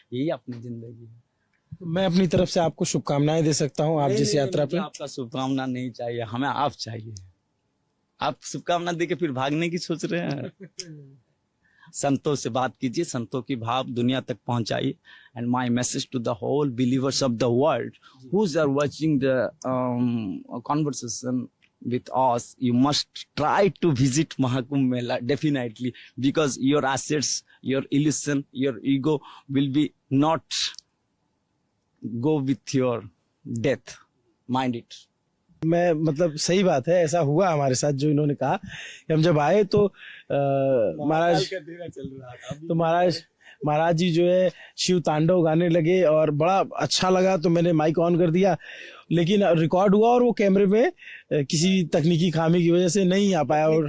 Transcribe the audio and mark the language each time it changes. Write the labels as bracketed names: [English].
[Hindi] यही अपनी जिंदगी है। मैं अपनी तरफ से आपको शुभकामनाएं दे सकता हूँ आप नहीं, जिस नहीं, यात्रा मुझे पे। आपका शुभकामना नहीं चाहिए, हमें आप चाहिए। आप शुभकामना देके फिर भागने की सोच रहे हैं। संतों से बात कीजिए, संतों की भाव दुनिया तक पहुंचाइए। [English] And my message to the whole believers of the world whose are watching the conversation with us, you must try to visit Mahakumbh Mela definitely, because your assets, your illusion, your ego will be not go with your death. Mind it. [Hindi] मैं मतलब सही बात है, ऐसा हुआ हमारे साथ जो इन्होंने कहा कि हम जब आए तो महाराज तो महाराज जी जो है शिव तांडव गाने लगे और बड़ा अच्छा लगा, तो मैंने माइक ऑन कर दिया, लेकिन रिकॉर्ड हुआ और वो कैमरे में किसी तकनीकी खामी की वजह से नहीं आ पाया और